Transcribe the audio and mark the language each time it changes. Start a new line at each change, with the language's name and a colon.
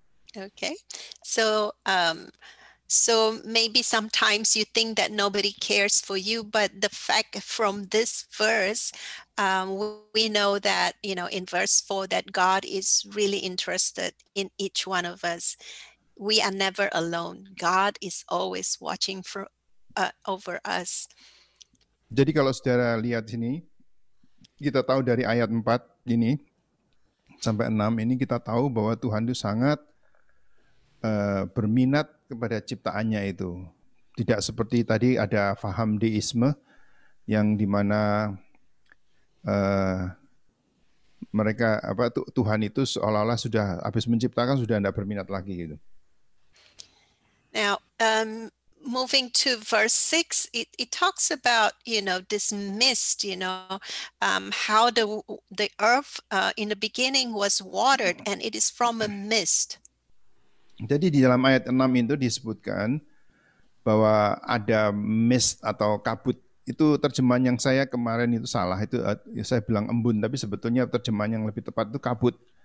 English: Okay, so so maybe sometimes you think that nobody cares for you, but the fact from this verse, we know that, in verse 4, that God is really interested in each one of us. We are never alone. God is always watching over us.
Indonesian: Jadi kalau saudara lihat sini, kita tahu dari ayat 4 ini sampai 6 ini kita tahu bahwa Tuhan itu sangat berminat kepada ciptaannya itu. Tidak seperti tadi ada faham deisme yang dimana mereka Tuhan itu seolah-olah sudah habis menciptakan sudah tidak berminat lagi gitu.
English: Now, moving to verse 6, it talks about, this mist, how the earth in the beginning was watered, and it is from a mist.
Indonesian: Jadi di dalam ayat 6 itu disebutkan bahwa ada mist atau kabut. Itu terjemahan yang saya kemarin itu salah, itu saya bilang embun, tapi sebetulnya terjemahan yang lebih tepat itu kabut.